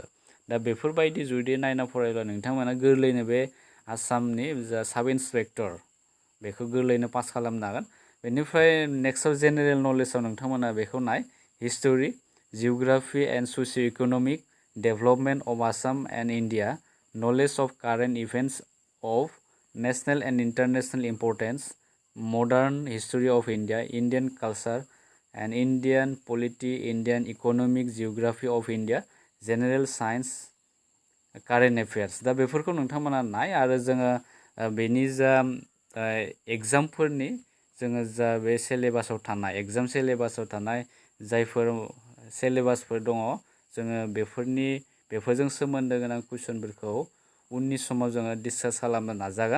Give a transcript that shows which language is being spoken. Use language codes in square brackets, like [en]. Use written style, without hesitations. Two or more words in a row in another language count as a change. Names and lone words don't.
[brx] दा बेफोरबायदि जुदि नायना फरायब्ला नोंथांमोना गोरलैनो बे आसामनि जा [en] sub inspector [brx] बेखौ गोरलैनो पास खालामनो हागोन। बेनिफ्राय नेक्स्टआव [en] general knowledge [brx] नोंथांमोना बेखौ नाय। [en] History, Geography and Socio-Economic Development of Assam and India, Knowledge of Current Events of National and International Importance, modern history of India, Indian culture and Indian polity, Indian economic geography of India, general science, current affairs। [brx] दा बेफोरखौ नोंथांमोना नाय। आरो जोङो बेनि जा एग्जामफोरनि जोङो जा बे सिलेबासाव थानाय एग्जाम सिलेबासाव थानाय जायफोर सिलेबासफोर दङ, जोङो बेफोरजों सोमोन्दो गोनां कुइसनफोरखौ उननि समाव जोङो डिसकास खालामनो नाजागोन।